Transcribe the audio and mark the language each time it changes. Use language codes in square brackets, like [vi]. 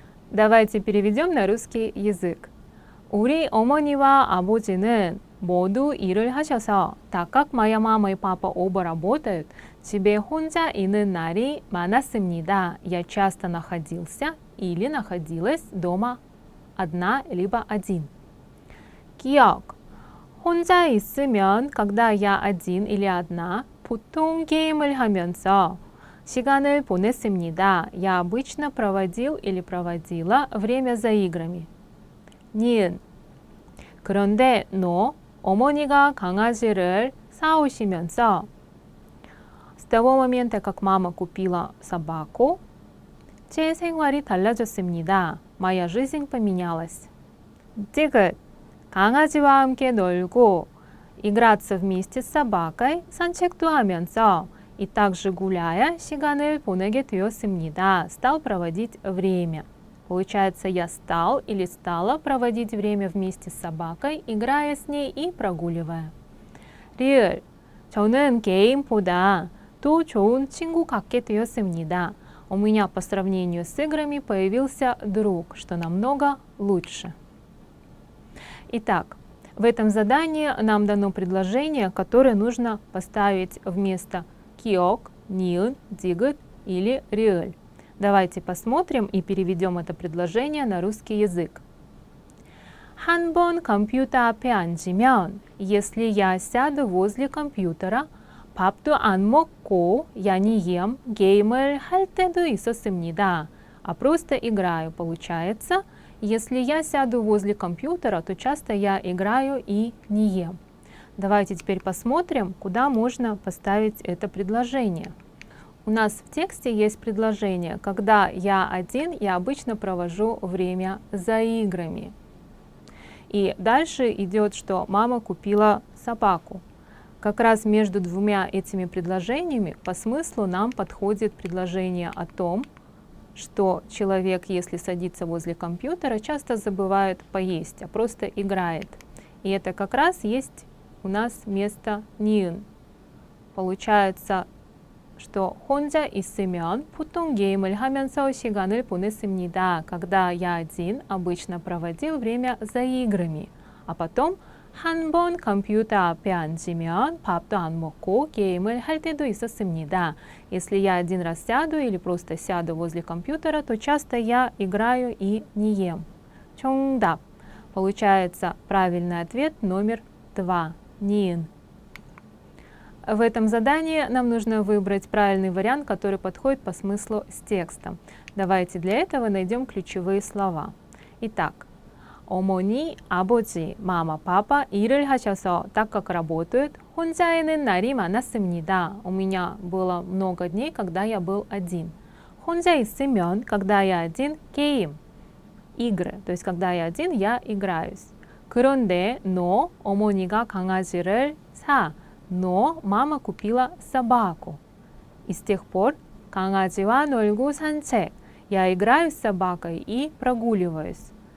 [ru] Давайте переведем на русский язык. [ko] 우리 어머니와 아버지는 모두 일을 하셔서 [ru] так как моя мама и папа оба работают, [ko] 집에 혼자 있는 날이 많았습니다. [ru] Я часто находился или находилась дома одна либо один. [ko] 기억. 혼자 있으면, [ru] когда я один или одна, [ko] 보통 게임을 하면서 시간을 보냈습니다. [ru] Я обычно проводил или проводила время за играми. [ko] 니은. 그런데 어머니가 강아지를 사오시면서 [ru] с того момента, как мама купила собаку, [ko] 제 생활이 달라졌습니다. [ru] Моя жизнь поменялась. [ko] 디귿. 강아지와 함께 놀고, [ru] играться вместе с собакой, [ko] 산책도 하면서, [ru] и также гуляя, [ko] 시간을 보내게 되었습니다. [ru] Стал проводить время. Получается, я стал или стала проводить время вместе с собакой, играя с ней и прогуливая. [ko] 리을. 저는 게임보다 더 좋은 친구 갖게 되었습니다. [ru] У меня по сравнению с играми появился друг, что намного лучше. Итак, в этом задании нам дано предложение, которое нужно поставить вместо 기억, 니은, 디귿 или 리을. Давайте посмотрим и переведем это предложение на русский язык. [ko] 한 번 컴퓨터 앞에 앉으면, [ru] если я сяду возле компьютера, [ko] 밥도 안 먹고, [ru] я не ем, [ko] 게임을 할 때도 있었습니다. [ru] А просто играю, получается. Если я сяду возле компьютера, то часто я играю и не ем. Давайте теперь посмотрим, куда можно поставить это предложение. У нас в тексте есть предложение, когда я один, я обычно провожу время за играми. И дальше идет, что мама купила собаку. Как раз между двумя этими предложениями по смыслу нам подходит предложение о том, что человек, если садится возле компьютера, часто забывает поесть, а просто играет. И это как раз есть у нас место 니은. Получается, что [ko] 혼자 있으면 보통 게임을 하면서 시간을 보냈습니다. [ru] Когда я один, обычно проводил время за играми. А потом [ko] 한 번 컴퓨터 앞에 앉으면 밥도 안 먹고 게임을 할 때도 있었습니다. [ru] Если я один раз сяду или просто сяду возле компьютера, то часто я играю и не ем. [ko] 정답. [ru] Получается правильный ответ номер 2. ниин. В этом задании нам нужно выбрать правильный вариант, который подходит по смыслу с текстом. Давайте для этого найдем ключевые слова. Итак, [ko] 어머니, 아버지, [ru] мама, папа [ko] 일을 하셔서, [ru] так как работают, [ko] 혼자 있는 날이 많았습니다. [ru] У меня было много дней, когда я был один. [ko] 혼자 있으면, [ru] когда я один, [ko] 게임, [ru] игры. То есть, когда я один, я играюсь. [ko] 그런데, [ru] но, [ko] 어머니가 강아지를 사. [ru] Но мама купила собаку. И с тех пор [ko] 강아지와 놀고 산책. [ru] Я играю с собакой и прогуливаюсь.